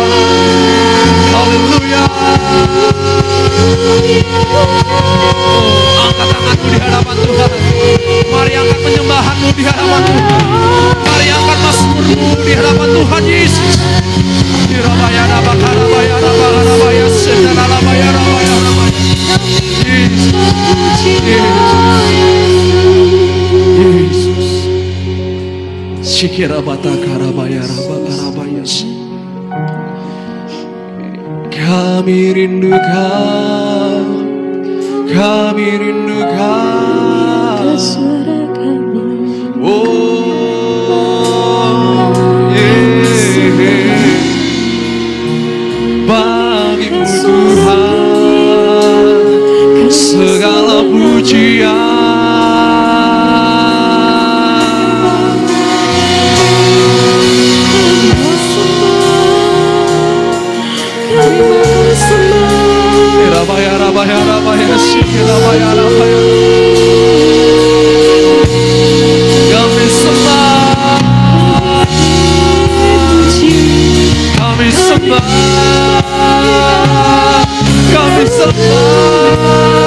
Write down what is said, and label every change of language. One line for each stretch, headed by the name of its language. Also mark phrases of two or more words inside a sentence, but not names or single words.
Indonesian: Haleluya. Angkat tanganmu di hadapan Tuhan. Mari angkat penyembahanmu di hadapan Tuhan. Mari angkat mazmurmu di hadapan Tuhan Yesus. Yesus. Shikira bata karabaya rabaya. Kami rindukan, kami rindukan suara kami. Oh, bagimu Tuhan segala pujian. Rabaya, kami sembah, kami sembah, kami sembah.